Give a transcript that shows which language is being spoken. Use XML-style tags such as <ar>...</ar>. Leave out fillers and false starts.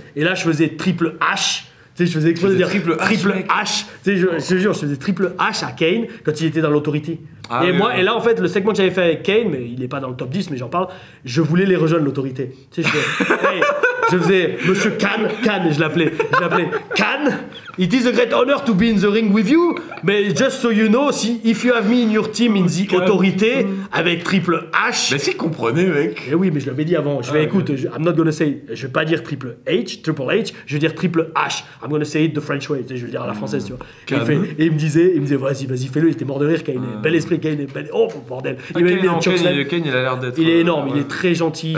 <fr>Et là, je faisais triple H. Tu sais, je faisais exprès de dire triple H. Tu sais, je te jure, je faisais triple H à Kane quand il était dans l'Authority. Et là, en fait, le segment que j'avais fait avec Kane, mais il n'est pas dans le top 10, mais j'en parle, je voulais les rejoindre l'Autorité. Tu sais, je faisais Monsieur Khan, je l'appelais Khan.</fr> <en>It is a great honor to be in the ring with you, but just so you know, if you have me in your team in the Autorité, avec triple H.</en> <fr>Mais si, comprenez, mec. Eh oui, mais je l'avais dit avant. Je vais écoute,</fr> <en>I'm not gonna say,</en> <fr>je vais pas dire triple H, je vais dire triple H.</fr> <en>I'm gonna say it the French way,</en> <fr>tu sais, je vais le dire à la française, tu vois. Et il me disait, vas-y, fais-le. Il était mort de rire, Kane. Bel esprit, Kane. Oh bordel. Kane, il a l'air d'être. Il est énorme, il est très gentil.</fr>